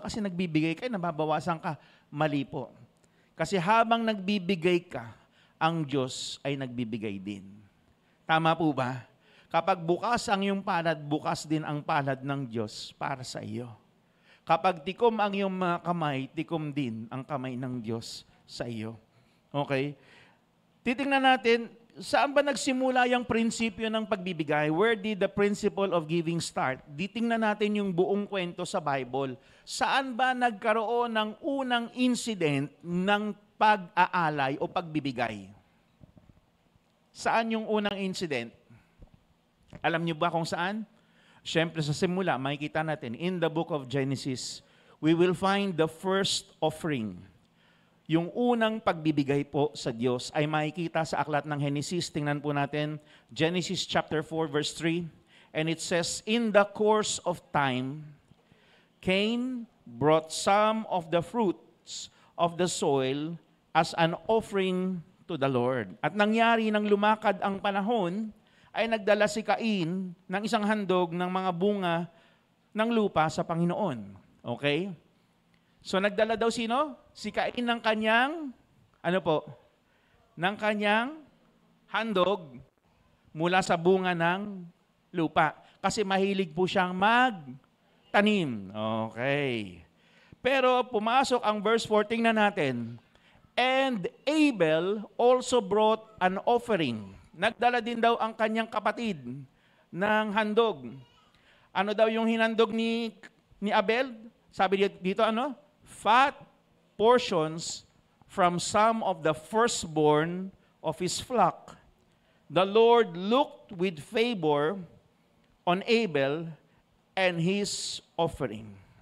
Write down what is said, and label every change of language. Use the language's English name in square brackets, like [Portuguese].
[Filipino] Kasi nagbibigay ka, nababawasan ka. Mali po. Kasi habang nagbibigay ka, ang Diyos ay nagbibigay din. Tama po ba? Kapag bukas ang iyong palad, bukas din ang palad ng Diyos para sa iyo. Kapag tikom ang iyong mga kamay, tikom din ang kamay ng Diyos sa iyo. Okay? Titingnan natin, saan ba nagsimula yung prinsipyo ng pagbibigay? [English] Where did the principle of giving start? [Filipino] Ditingnan natin yung buong kwento sa Bible. Saan ba nagkaroon ng unang incident ng pag-aalay o pagbibigay? Saan yung unang incident? Alam niyo ba kung saan? Siyempre sa simula, makikita natin, [English] in the book of Genesis, we will find the first offering. [Filipino] Yung unang pagbibigay po sa Diyos ay makikita sa aklat ng Genesis. Tingnan po natin, Genesis chapter 4 verse 3. [English] And it says, in the course of time, Cain brought some of the fruits of the soil as an offering to the Lord. [Filipino] At nangyari nang lumakad ang panahon, ay nagdala si Cain ng isang handog ng mga bunga ng lupa sa Panginoon. Okay? So nagdala daw sino? Si Cain ng kanyang, ng kanyang handog mula sa bunga ng lupa. Kasi mahilig po siyang magtanim. Okay. Pero pumasok ang verse 14 na natin. [English] And Abel also brought an offering. [Filipino] Nagdala din daw ang kanyang kapatid ng handog. Ano daw yung hinandog ni Abel? Sabi dito [English] fat portions from some of the firstborn of his flock. The Lord looked with favor on Abel and his offering.